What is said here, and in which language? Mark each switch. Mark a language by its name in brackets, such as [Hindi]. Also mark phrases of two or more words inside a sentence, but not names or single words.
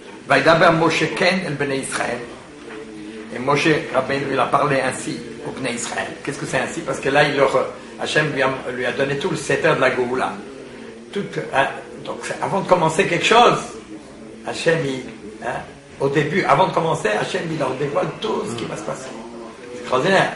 [Hebrew] וידבר משה כן אל בני ישראל. [French] Et Moshe Rabbeinu, il a parlé ainsi au Bnei Israël. Qu'est-ce que c'est ainsi? Parce que là, Hachem lui a donné tout le setter de la Goula. Donc, avant de commencer quelque chose, Hachem, au début, avant de commencer, Hachem, il leur dévoile tout ce qui va se passer. C'est extraordinaire.